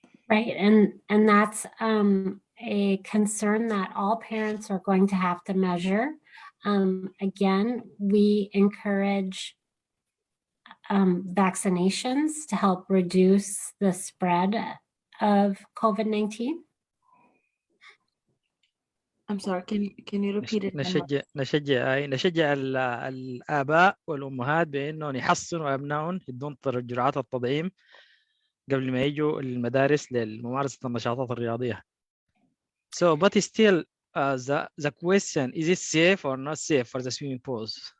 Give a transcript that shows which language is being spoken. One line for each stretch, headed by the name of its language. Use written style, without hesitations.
English: Right, and that's a concern that all parents are going to have to measure. Again, we encourage vaccinations to help reduce the spread of COVID-19. I'm sorry, can you repeat it?
Arabic: نشجع الآباء والأمهات بأنهم يحصنوا أبنائهم يدون جرعات التطعيم قبل ما يجوا المدارس لممارسة النشاطات الرياضية.
English: So, but still, the question, is it safe or not safe for the swimming pools?